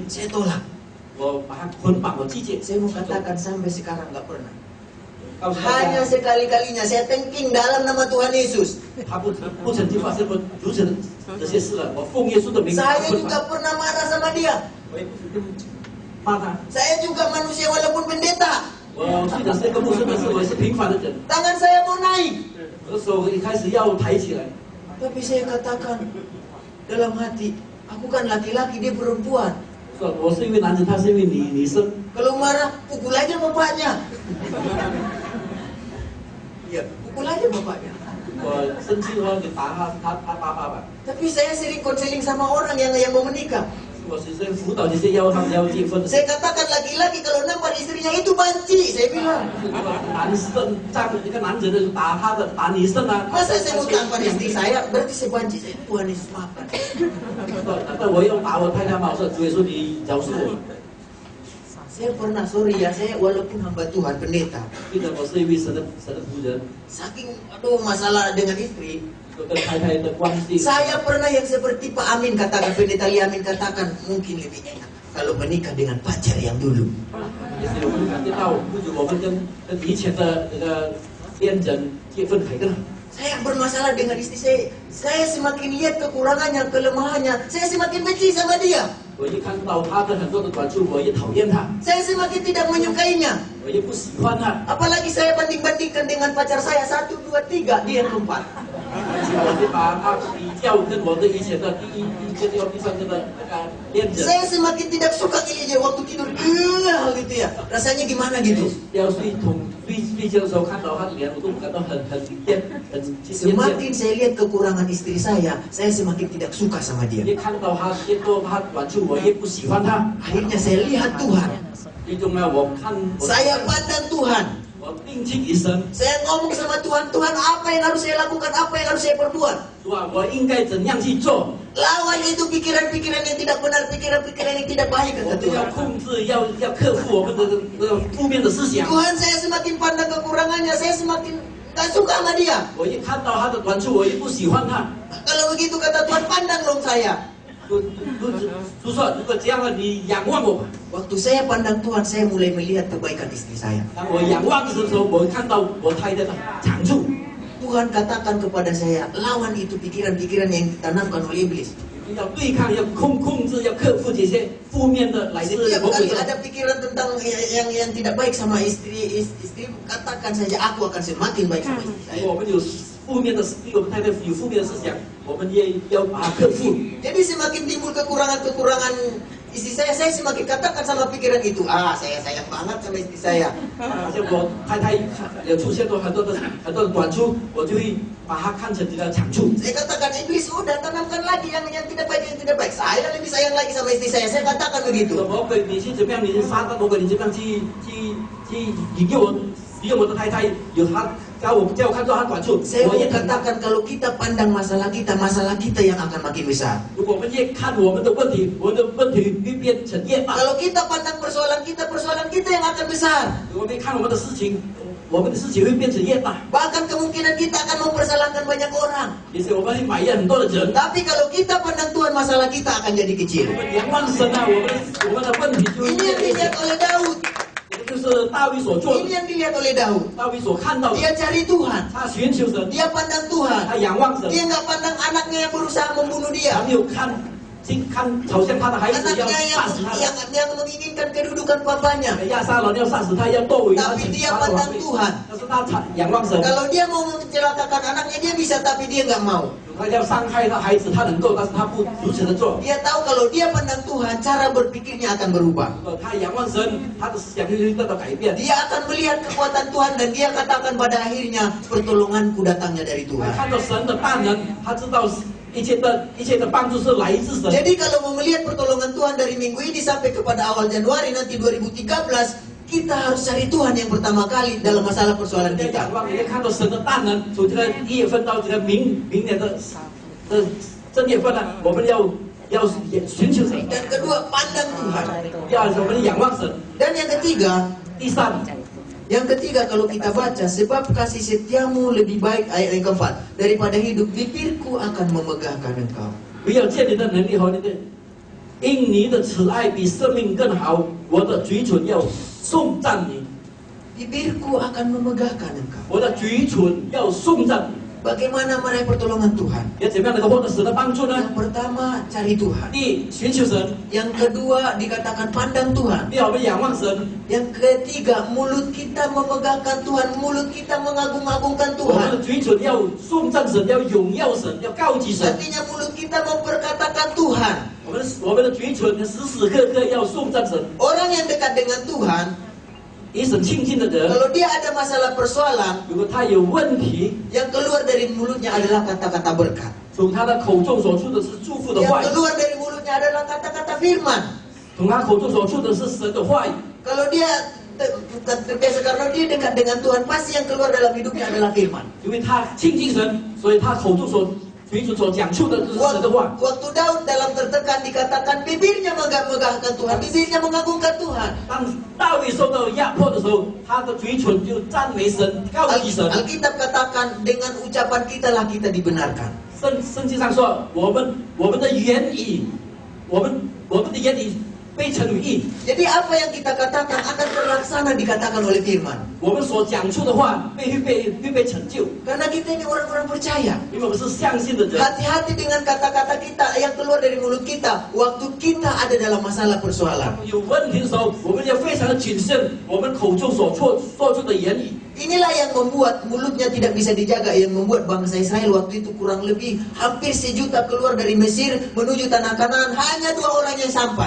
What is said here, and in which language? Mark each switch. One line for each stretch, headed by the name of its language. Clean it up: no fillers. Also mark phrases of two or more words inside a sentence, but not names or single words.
Indonesian: saya tolak.
Chinese: 我把它捆绑，我拒绝。
Indonesian: Saya mau katakan sampai sekarang nggak pernah.
Chinese: 告诉大
Indonesian: Hanya
Chinese: 家，
Indonesian: sekali-kalinya saya thanking dalam nama Tuhan Yesus.
Chinese: 他不曾经发生过如此的这些事了。我奉耶稣的名，
Indonesian: Saya
Chinese: 捆
Indonesian: juga
Chinese: 绑，
Indonesian: pernah marah sama dia.
Chinese: 我也不曾经骂他。
Indonesian: Saya juga manusia walaupun pendeta.
Chinese: 我虽然是一个牧师，但是我也是平凡的人。
Indonesian: Tangan saya mau naik.
Chinese: 我的手一开始要抬起来，
Indonesian: Tapi saya katakan dalam hati, aku kan laki-laki, dia perempuan.
Chinese: 说我是因为男人，他是因为女生。
Indonesian: Kalau marah, pukul aja bapaknya. Iya, pukul aja bapaknya.
Chinese: 我生气的话就打他爸爸。
Indonesian: Tapi saya sering konseling sama orang yang mau menikah.
Chinese: 我是在辅导这些他们要结婚的。
Indonesian: Saya katakan laki-laki kalau nampak istrinya itu banci, saya bilang.
Chinese: 男生一个男人的打女生啊。
Indonesian: Masa saya mau tampar istri saya, berarti saya banci. Saya Tuhan Yesus maafkan.
Chinese: 那我要打我太太嘛，我说主耶稣你饶恕我。
Indonesian: Saya pernah, sorry ya, saya walaupun hamba Tuhan, pendeta.
Chinese: 记得我是一位神的仆人，
Indonesian: Saking, aduh masalah dengan istri.
Chinese: 跟太太的关系。
Indonesian: Saya pernah yang seperti Pak Amin katakan, pendeta Li Amin katakan, mungkin lebih enak kalau menikah dengan pacar yang dulu.
Chinese: 也是我们感觉到，不止我们跟以前的那个恋人结婚还更好。
Indonesian: Saya bermasalah dengan istri saya semakin lihat kekurangannya, kelemahannya, saya semakin benci sama dia.
Chinese: 我一看到他的很多的短处，我也讨厌他，
Indonesian: Saya semakin tidak menyukainya.
Chinese: 我也不喜欢他。
Indonesian: Apalagi saya banding-bandingkan dengan pacar saya 1, 2, 3, dia yang 4.
Chinese: 我就把他比较跟我的以前的第三个的那个恋人。
Indonesian: Saya semakin tidak suka dia waktu tidur, gitu ya. Rasanya gimana gitu?
Chinese: 要睡觉的时候看到他的脸，我都感到很厌。
Indonesian: Semakin saya lihat kekurangan istri saya semakin tidak suka sama dia.
Chinese: 一看到他越多他短处，我越不喜欢他。
Indonesian: Akhirnya saya lihat Tuhan.
Chinese: 最重要，我看
Indonesian: Saya pandang Tuhan.
Chinese: 我定睛一生，
Indonesian: Saya ngomong sama Tuhan, Tuhan apa yang harus saya lakukan, apa yang harus saya perbuat?
Chinese: 是吧？我应该怎样去做？
Indonesian: Lawan itu pikiran-pikiran yang tidak benar, pikiran-pikiran yang tidak baik,
Chinese: 我
Indonesian: kata
Chinese: 们要
Indonesian: Tuhan.
Chinese: 控制，要克服我们的负面的思想。
Indonesian: Tuhan, saya semakin pandang kekurangannya, saya semakin gak suka sama dia.
Chinese: 我一看到他的短处，我也不喜欢他。
Indonesian: Kalau begitu kata Tuhan, pandang dong saya.
Chinese: 就说如果这样了，你仰望我吧。
Indonesian: Waktu saya pandang Tuhan, saya mulai melihat kebaikan istri saya.
Chinese: 当我仰望的时候，我看到我太太的长处。
Indonesian: Tuhan katakan kepada saya, lawan itu pikiran-pikiran yang ditanamkan oleh iblis.
Chinese: 要对抗，要控制，要克服这些负面的来自
Indonesian: Setiap
Chinese: 魔鬼
Indonesian: kali
Chinese: 的。
Indonesian: ada pikiran tentang yang tidak baik sama istri, katakan saja aku akan semakin baik sama istri saya.
Chinese: 我们有负面的，对我们太太有负面的思想，我们也要把它克服。
Indonesian: Jadi semakin timbul kekurangan istri saya semakin katakan sama pikiran itu, saya sayang banget sama istri saya.
Chinese: 好像我太太有出现过很多的短处，我就会把它看成这个长处。
Indonesian: Saya katakan iblis udah tanamkan lagi yang tidak baik. Saya lebih sayang lagi sama istri saya. Saya katakan begitu.
Chinese: 魔鬼，你去怎么样？你去撒旦魔鬼，你怎么样去引诱我的太太有他叫我看到他短处，
Indonesian: Saya
Chinese: 我也
Indonesian: mau
Chinese: 看到。
Indonesian: katakan kalau kita pandang masalah kita yang akan makin besar.
Chinese: 如果我们越看我们的问题，我们的问题会变成越大。
Indonesian: Kalau kita pandang persoalan kita yang akan besar.
Chinese: 如果我们看我们的事情，我们的事情会变成越大。
Indonesian: Bahkan kemungkinan kita akan mempersalahkan banyak orang.
Chinese: 也许我们会埋怨很多的人。
Indonesian: Tapi kalau kita pandang Tuhan, masalah kita akan jadi kecil.
Chinese: 我们仰望神啊，我们的问题就会
Indonesian: Ini yang
Chinese: 越
Indonesian: dilihat oleh Daud.
Chinese: 这就是大卫所做的
Indonesian: Ini， yang dilihat oleh Daud.
Chinese: 大卫所看到的。
Indonesian: Dia cari Tuhan.
Chinese: 他寻求神，
Indonesian: Dia pandang Tuhan.
Chinese: 他仰望神，
Indonesian: Dia nggak pandang anaknya yang berusaha membunuh
Chinese: 他
Indonesian: dia.
Chinese: 没有看，好像他的孩子要
Indonesian: Anaknya
Chinese: 杀死他。
Indonesian: yang menginginkan kedudukan papanya.
Chinese: 亚撒龙要杀死他，要剁尾他，
Indonesian: Tapi dia
Chinese: 杀了王
Indonesian: pandang
Chinese: 位
Indonesian: Tuhan.
Chinese: 但是他仰望神，
Indonesian: Kalau dia mau mencelakakan anaknya dia bisa, tapi dia nggak mau.
Chinese: 他要伤害他孩子，他能够，但是他不如此的做。
Indonesian: Dia tahu kalau dia pandang Tuhan, cara berpikirnya akan berubah.
Chinese: 如果他仰望神，他的思想就会得到改变。
Indonesian: Dia akan melihat kekuatan Tuhan dan dia katakan pada akhirnya, pertolonganku datangnya dari
Chinese: 他
Indonesian: Tuhan.
Chinese: 看到神的大能，他知道一切的帮助是来自神。
Indonesian: Jadi kalau mau melihat pertolongan Tuhan dari minggu ini sampai kepada awal Januari nanti 2013, kita harus cari Tuhan yang pertama kali dalam masalah persoalan
Chinese: 在
Indonesian: kita.
Chinese: 仰望，你要看到神的大能，从这个1月份到这个明年的正月份呢，我们要寻求神，
Indonesian: Dan kedua, pandang Tuhan.
Chinese: 我们仰望神。
Indonesian: Dan yang ketiga,
Chinese: 第三，
Indonesian: kalau kita baca, sebab kasih setiamu lebih baik, ayat yang keempat, daripada hidup, bibirku akan memegahkan engkau.
Chinese: 不要见你的能力和你的，因你的慈爱比生命更好，我的嘴唇要颂赞你，
Indonesian: Bibirku akan memegahkan engkau.
Chinese: 我的嘴唇要颂赞你。
Indonesian: Bagaimana meraih pertolongan Tuhan?
Chinese: 要怎么样能够获得神的帮助呢？
Indonesian: Yang pertama, cari Tuhan.
Chinese: 第一，寻求神；
Indonesian: Yang kedua, dikatakan pandang Tuhan.
Chinese: 第二，我们仰望神；
Indonesian: Yang ketiga, mulut kita memegahkan Tuhan, mulut kita mengagung-agungkan
Chinese: 我们
Indonesian: Tuhan.
Chinese: 的嘴唇要颂赞神，要荣耀神，要高举神。
Indonesian: Artinya mulut kita memperkatakan Tuhan.
Chinese: 我们的嘴唇时时刻刻要颂赞神。
Indonesian: Orang yang dekat dengan Tuhan,
Chinese: 与神亲近的人，
Indonesian: kalau dia ada masalah persoalan,
Chinese: 如果他有问题，
Indonesian: yang keluar dari mulutnya adalah kata-kata berkat.
Chinese: 从他的口中所出的是祝福的话语，
Indonesian: Yang keluar dari mulutnya adalah kata-kata firman.
Chinese: 从他口中所出的是神的话语。
Indonesian: Kalau dia terbiasa karena dia dekat dengan Tuhan, pasti yang keluar dalam hidupnya adalah firman.
Chinese: 因为他亲近神，所以他口中所讲出的就是神的话。
Indonesian: Waktu Daud dalam tertekan dikatakan bibirnya megah-megahkan Tuhan, bibirnya mengagungkan Tuhan.
Chinese: 当大卫受到压迫的时候，他的嘴唇就赞美神、高举神。
Indonesian: Alkitab katakan dengan ucapan kita lah kita dibenarkan.
Chinese: 圣经上说，我们的言语，我们的言语被称为义。
Indonesian: Jadi apa yang kita katakan akan terlaksana dikatakan oleh firman.
Chinese: 我们所讲出的话会被成就，
Indonesian: Karena kita ini orang-orang percaya.
Chinese: 因为我们是相信的人。
Indonesian: Hati-hati dengan kata-kata kita yang keluar dari mulut kita waktu kita ada dalam masalah persoalan.
Chinese: 有问题的时候，我们要非常的谨慎，我们口中所说出的言语。
Indonesian: Inilah yang membuat mulutnya tidak bisa dijaga, yang membuat bangsa Israel waktu itu kurang lebih hampir 1 juta keluar dari Mesir menuju tanah Kanaan, hanya 2 orang yang sampai.